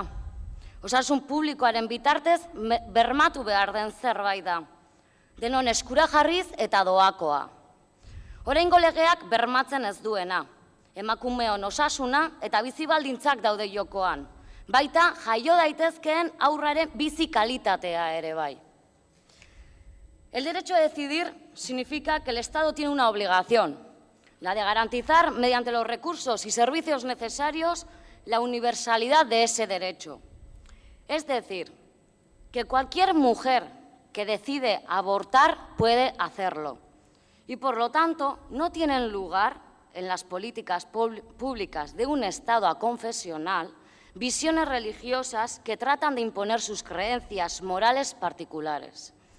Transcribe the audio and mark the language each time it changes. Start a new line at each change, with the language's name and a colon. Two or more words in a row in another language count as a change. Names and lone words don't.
Basque: Osasun publikoaren bitartez bermatu behar den zerbait da. Denon eskura jarriz eta doakoa. Oraingo legeak bermatzen ez duena. Emakumeon osasuna eta bizi baldintzak daude jokoan. Baita jaio daitezkeen aurraren bizi kalitatea ere bai.
Spanish: El derecho a decidir significa que el Estado tiene una obligación, la de garantizar mediante los recursos y servicios necesarios la universalidad de ese derecho. Es decir, que cualquier mujer que decide abortar puede hacerlo y, por lo tanto, no tienen lugar en las políticas públicas de un Estado aconfesional visiones religiosas que tratan de imponer sus creencias morales particulares.